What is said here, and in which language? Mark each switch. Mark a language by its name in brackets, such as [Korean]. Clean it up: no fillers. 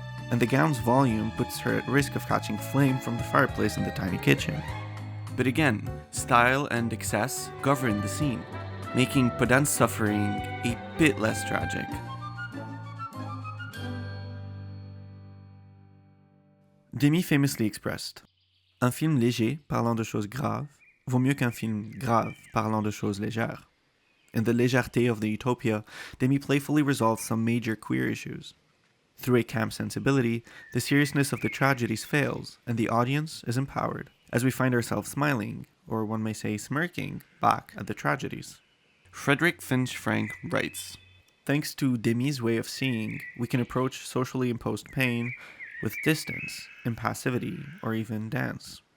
[English] And the gown's volume puts her at risk of catching flame from the fireplace in the tiny kitchen. But again, style and excess govern the scene, making Podan's suffering a bit less tragic. Demy famously expressed, [French] un film léger parlant de choses graves vaut mieux qu'un film grave parlant de choses légères. [English] In the légèreté of the utopia, Demy playfully resolves some major queer issues. Through a camp sensibility, the seriousness of the tragedies fails, and the audience is empowered, as we find ourselves smiling, or one may say smirking, back at the tragedies. Frederick Finch Frank writes, thanks to Demy's way of seeing, we can approach socially imposed pain with distance, impassivity, or even dance.